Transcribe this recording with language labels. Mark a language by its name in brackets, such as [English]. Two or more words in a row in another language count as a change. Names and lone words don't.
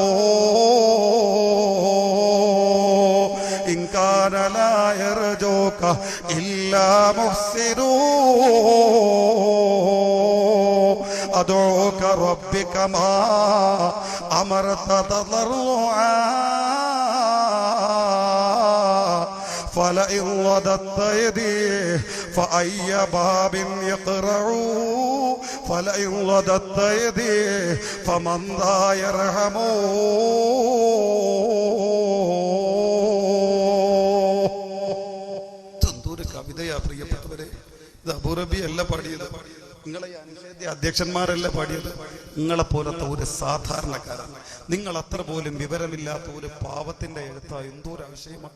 [Arabic] إن كان لا يرجوك إلا محسن أدعوك ربي كما أمرت تضرعا فلئن رددت يديه فأي باب يقرعوا فلئن رددت يديه فمن ذا يرحموا. [Malayalam] തന്തൂര് കവിതയാ പ്രിയപ്പെട്ടവരെ. ഇത് അബൂറബി അല്ല പാടിയത്, നിങ്ങളെ അനുഷേദ്യ അധ്യക്ഷന്മാരല്ല പാടിയത്, നിങ്ങളെ പോലത്തെ ഒരു സാധാരണക്കാരൻ, നിങ്ങൾ അത്ര പോലും വിവരമില്ലാത്ത ഒരു പാവത്തിന്റെ എഴുത്ത എന്തോരു ആശയമാണ്.